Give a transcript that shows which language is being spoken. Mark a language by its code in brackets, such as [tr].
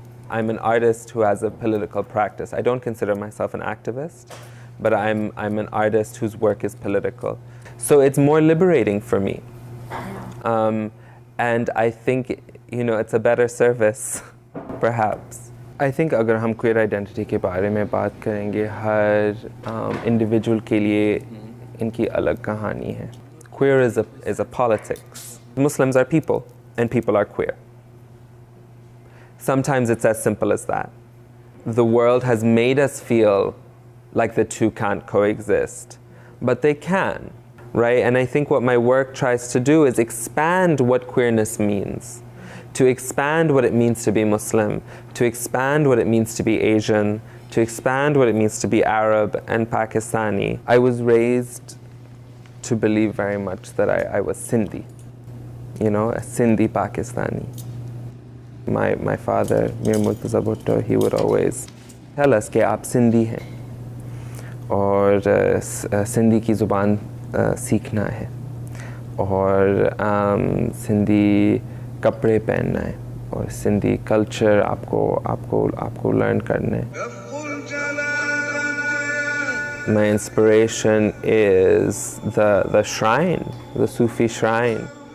[en] I'm an artist who has a political practice. I don't consider myself an activist, but I'm an artist whose work is political. So it's more liberating for me. And I think, it's a better service, perhaps. I think [hi] अगर हम queer identity के बारे में बात करेंगे, हर individual के लिए इनकी अलग कहानी है. [en] Queer is a politics. Muslims are people, and people are queer. Sometimes it's as simple as that. The world has made us feel like the two can't coexist, but they can, right? And I think what my work tries to do is expand what queerness means, to expand what it means to be Muslim, to expand what it means to be Asian, to expand what it means to be Arab and Pakistani. I was raised to believe very much that I was Sindhi, you know, a Sindhi Pakistani. My father, Mir Murtaza Bhutto, he would always tell us [hi] कि आप सिंधी हैं और सिंधी की ज़ुबान सीखना है और सिंधी कपड़े पहनना है और सिंधी कल्चर आपको लर्न करना है. [en] My inspiration is the shrine, the Sufi shrine.